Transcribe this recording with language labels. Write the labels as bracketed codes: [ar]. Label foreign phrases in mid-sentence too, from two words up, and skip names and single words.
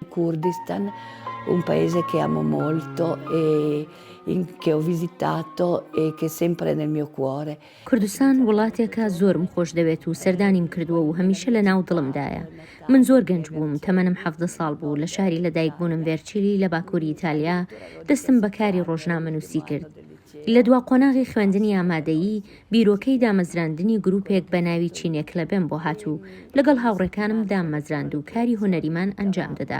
[it] Kurdistan, un paese che amo molto e che ho visitato e che è sempre nel mio cuore. [ckb] کوردستان وڵاتێکە زۆرم خۆش دەوێت و سەردانیم کردووە و هەمیشە لە ناو دڵمدایە. من زۆر گەنج بووم، تەمەنم 17 ساڵ بوو، لە شاری لەدایکبوونم ڤێرچیلی لە باکووری ئیتالیا دەستم بەکاری ڕۆژنامەنووسی کرد. لە دوا قۆناغی خوێندنی ئامادەیی بیرۆکەی دامەزراندنی گروپێک بە ناوی چینێک لە بێم بۆ هاتوو، لەگەڵ هاوڕێکانم دامەزراند و کاری هونەریمان ئەنجام دەدا.